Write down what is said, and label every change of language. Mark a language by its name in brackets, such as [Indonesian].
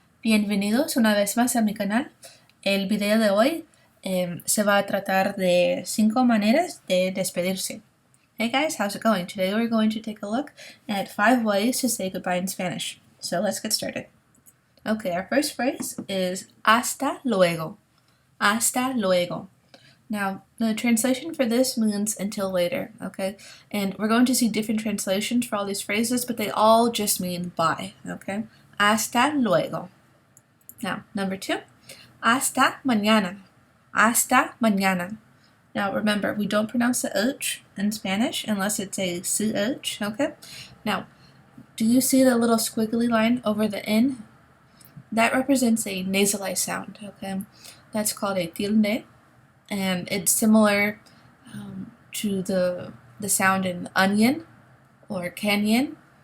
[Spanish] Bienvenidos una vez más a mi canal. El video de hoy se va a tratar de 5 maneras de despedirse. [English] Hey guys, how's it going? Today we're going to take a look at 5 ways to say goodbye in Spanish. So let's get started. Okay, our first phrase is [Spanish] hasta luego. Hasta luego. [English] Now, the translation for this means until later, okay? And we're going to see different translations for all these phrases, but they all just mean bye, okay? [Spanish] Hasta luego. [English] Now, number 2, [Spanish] hasta mañana. Hasta mañana. [English] Now, remember, we don't pronounce the H in Spanish unless it's a CH, okay? Now, do you see the little squiggly line over the N? That represents a nasalized sound, okay? That's called a tilde, and it's similar to the sound in onion or canyon.